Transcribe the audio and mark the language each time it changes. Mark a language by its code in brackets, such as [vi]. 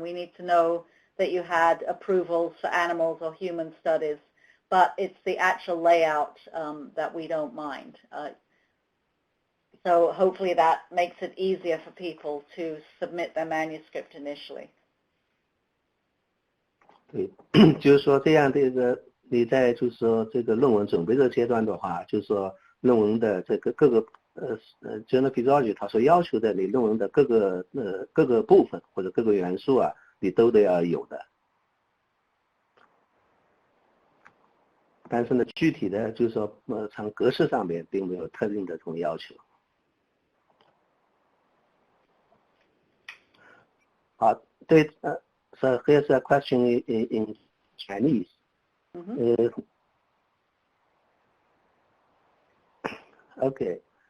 [en] We need to know that you had approvals for animals or human studies, but it's the actual layout that we don't mind. So hopefully that makes it easier for people to submit their manuscript initially. [zh] 对，就是说这样的一个你在就是说这个论文准备的阶段的话，就是说论文的这个各个Journal of Physiology 它所要求的你论文的各个部分或者各个元素啊，你都得要有的。但是呢，具体的就是说从格式上面并没有特定的这种要求。 [en] 好，对，so here's a question in Chinese. Okay.